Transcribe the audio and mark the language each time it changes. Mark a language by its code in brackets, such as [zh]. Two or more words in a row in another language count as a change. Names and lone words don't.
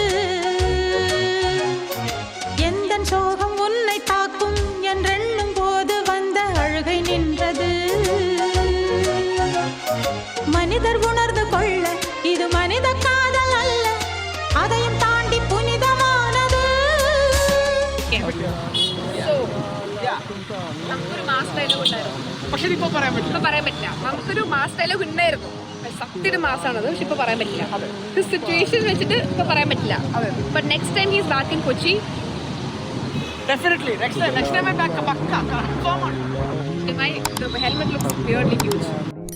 [ta] எந்தன் சோகம் உன்னை தாக்கும் என்றெண்ணும் போது வந்த அழுகை நின்றது. மனிதர் உணர்ந்து கொள்ள இது மனித காதல் அல்ல, அதையும் தாண்டி புனிதமானது. [ml] നമുക്കൊരു മാസ് ഡയലോഗ് ഉണ്ടായിരുന്നു, പക്ഷെ ഇപ്പൊ പറയാൻ പറ്റില്ല. നമുക്കൊരു മാസ് ഡയലോഗ് ഉണ്ടായിരുന്നു, സത്യയുടെ മാസാണത്, പക്ഷെ ഇപ്പൊ പറയാൻ പറ്റില്ല. സിറ്റുവേഷൻ വെച്ചിട്ട് ഇപ്പൊ പറയാൻ പറ്റില്ല. [en] But next time he's back in Kochi. Definitely. Next time I'm back. Pakka. Come on. My helmet looks weirdly huge.